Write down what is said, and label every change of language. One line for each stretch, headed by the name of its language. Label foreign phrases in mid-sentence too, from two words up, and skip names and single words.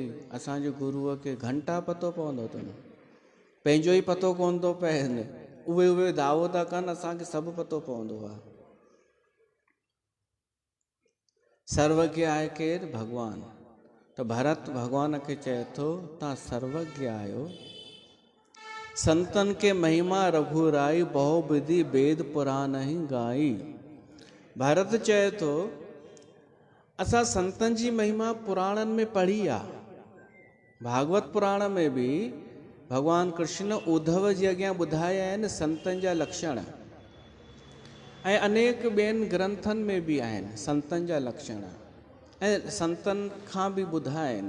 Sindhi: असांजे गुरूअ खे घंटा पतो पवंदो अथनि, पंहिंजो ई पतो कोन थो पवनि, उहे दावो था कनि असांखे सभु पतो पवंदो आहे। सर्वज्ञ आहे केरु? भॻवानु। त भरत भॻवान खे चए थो तव्हां सर्वज्ञ आहियो।
Awadhi: संतन के महिमा रघुराई, बहु विधि वेद पुराण ही गाई।
Sindhi: भरत चए थो असां संतन जी महिमा पुराणनि में पढ़ी आहे। भागवत पुराण में बि भॻवानु कृष्ण उद्धव जे अॻियां ॿुधाया आहिनि संतनि जा लक्षण, ऐं अनेक ॿियनि ग्रंथनि में बि आहिनि संतनि जा लक्षण, ऐं संतनि खां बि ॿुधा आहिनि।